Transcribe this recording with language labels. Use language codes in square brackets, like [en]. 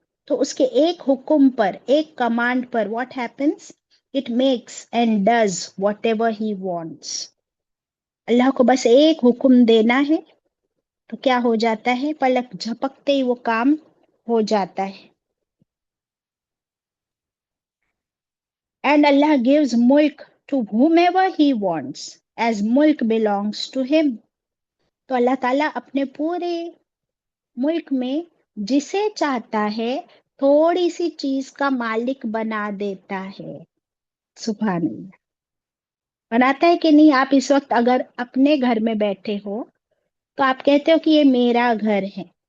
[ur] تو اس کے ایک حکم پر، ایک command per [en] What happens? It makes and does whatever he wants. [ur] اللہ کو بس ایک حکم دینا ہے تو کیا ہو جاتا ہے؟ پلک جھپکتے ہی وہ کام ہو جاتا ہے. [en] And Allah gives ملک to whomever he wants as ملک belongs to him. [ur] تو اللہ تعالیٰ اپنے پورے ملک میں جسے چاہتا ہے تھوڑی سی چیز کا مالک بنا دیتا ہے. سبحان اللہ. بناتا ہے کہ نہیں؟ آپ اس وقت اگر اپنے گھر میں بیٹھے ہو تو آپ کہتے ہو کہ یہ میرا گھر ہے.